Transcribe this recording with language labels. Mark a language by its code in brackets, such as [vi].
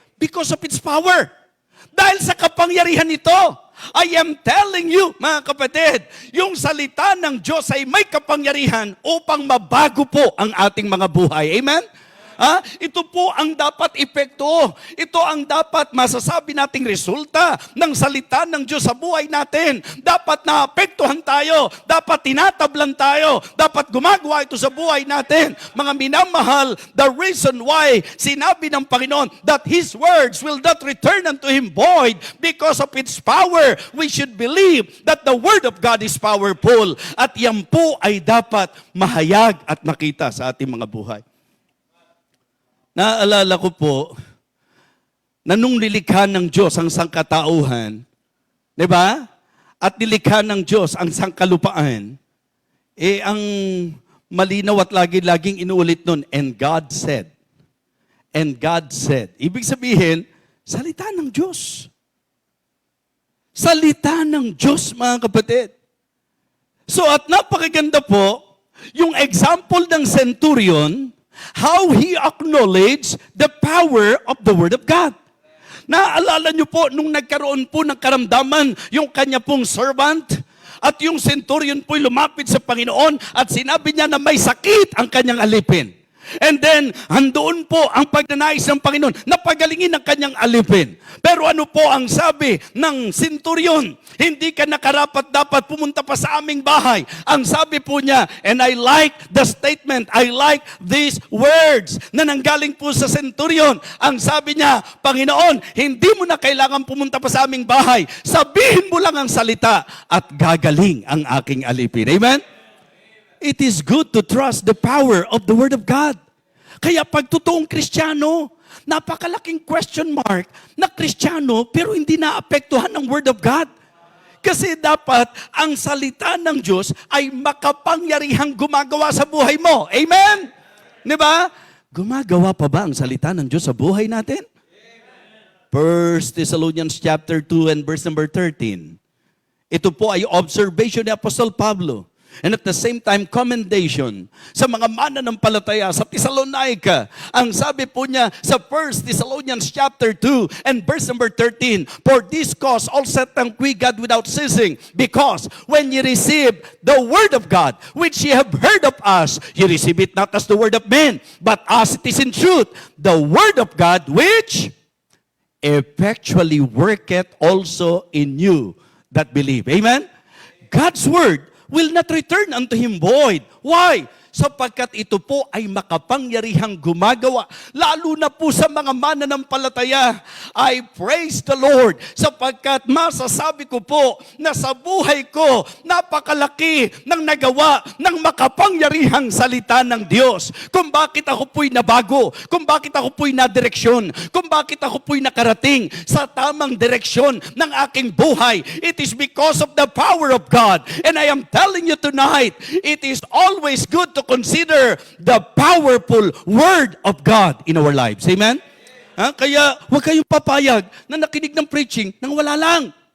[en] Because of its power. [tl] Dahil sa kapangyarihan nito, [en] I am telling you, [tl] mga kapatid, yung salita ng Diyos ay may kapangyarihan upang mabago po ang ating mga buhay. Amen? Ito po ang dapat epekto. Ito ang dapat masasabi nating resulta ng salita ng Diyos sa buhay natin. Dapat naapektuhan tayo. Dapat tinatablan tayo. Dapat gumagawa ito sa buhay natin. Mga minamahal, [en] the reason why [tl] sinabi ng Panginoon [en] that His words will not return unto Him void because of its power, we should believe that the Word of God is powerful. [tl] At yan po ay dapat mahayag at nakita sa ating mga buhay. Naalala ko po, na nung nilikha ng Diyos ang sangkatauhan, di ba? At nilikha ng Diyos ang sangkalupaan, ang malinaw at laging inuulit nun, [en] and God said. And God said. [tl] Ibig sabihin, salita ng Diyos. Salita ng Diyos, mga kapatid. [en] So [tl] at napakaganda po, yung [en] example ng centurion, how he acknowledged the power of the Word of God. [tl] Naalala niyo po, nung nagkaroon po ng karamdaman, yung kanya pong servant, at yung centurion po'y lumapit sa Panginoon, at sinabi niya na may sakit ang kanyang alipin. And then, andoon po ang pagnanais ng Panginoon na pagalingin ang kanyang alipin. Pero ano po ang sabi ng centurion? Hindi ka nakarapat dapat pumunta pa sa aming bahay. Ang sabi po niya, [en] and I like the statement, I like these words [tl] na nanggaling po sa centurion. Ang sabi niya, Panginoon, hindi mo na kailangan pumunta pa sa aming bahay. Sabihin mo lang ang salita at gagaling ang aking alipin. Amen? [en] It is good to trust the power of the Word of God. [tl] Kaya pag totoong Kristiyano, napakalaking question mark na Kristiyano pero hindi naapektuhan ng Word of God. Kasi dapat ang salita ng Diyos ay makapangyarihang gumagawa sa buhay mo. Amen? Di ba? Gumagawa pa ba ang salita ng Diyos sa buhay natin? [en] 1 Thessalonians chapter 2 and verse number 13. [tl] Ito po ay observation ni Apostol Pablo. [en] And at the same time, [tl] commendation sa mga mananampalataya sa Thessalonica. Ang sabi po niya sa [en] 1 Thessalonians chapter 2 and verse number 13, for this cause all Satan we God without ceasing, because when ye receive the word of God, which ye have heard of us, ye receive it not as the word of men, but as it is in truth, the word of God, which effectually worketh also in you that believe. Amen? God's word will not return unto Him void. Why? [tl] Sapagkat ito po ay makapangyarihang gumagawa. Lalo na po sa mga mananampalataya. [en] I praise the Lord. [tl] Sapagkat masasabi ko po na sa buhay ko, napakalaki ng nagawa ng makapangyarihang salita ng Diyos. Kung bakit ako po'y nabago. Kung bakit ako po'y nadireksyon. Kung bakit ako po'y nakarating sa tamang direksyon ng aking buhay. [en] It is because of the power of God. And I am telling you tonight, it is always good to consider the powerful Word of God in our lives. Amen? [tl] Kaya huwag kayong papayag na nakinig ng preaching nang wala lang.